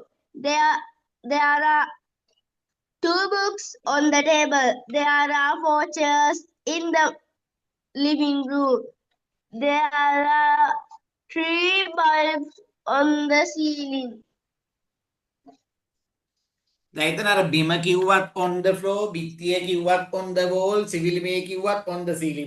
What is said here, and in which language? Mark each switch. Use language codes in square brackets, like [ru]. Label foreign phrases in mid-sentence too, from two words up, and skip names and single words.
[en] There are two books on the table. There are four chairs in the living room. There are three bulbs on the ceiling. [si] දැන් එතන අර බිම කිව්වත් [en] on the floor, [si] බිත්තිය කිව්වත් [en] on the wall, [si] සිවිලිමේ කිව්වත් [en] on the ceiling.